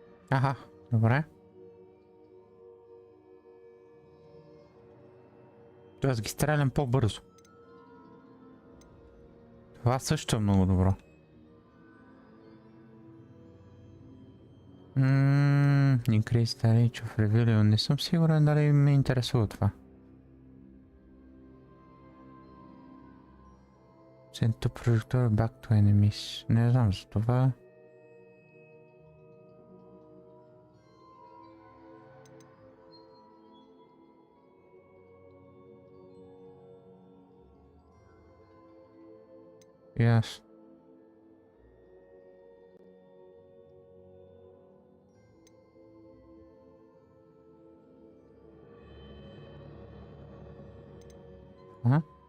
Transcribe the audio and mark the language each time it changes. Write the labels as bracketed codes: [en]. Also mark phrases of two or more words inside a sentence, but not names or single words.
[bg] Аха, добре. Тоест ги стрелям по-бързо. Това също е много добро. [en] Increase the reach of reveal. [bg] Не съм сигурен дали ме интересува това. [en] Send to projector back to enemies. [bg] Не знам за това. Ясно. А?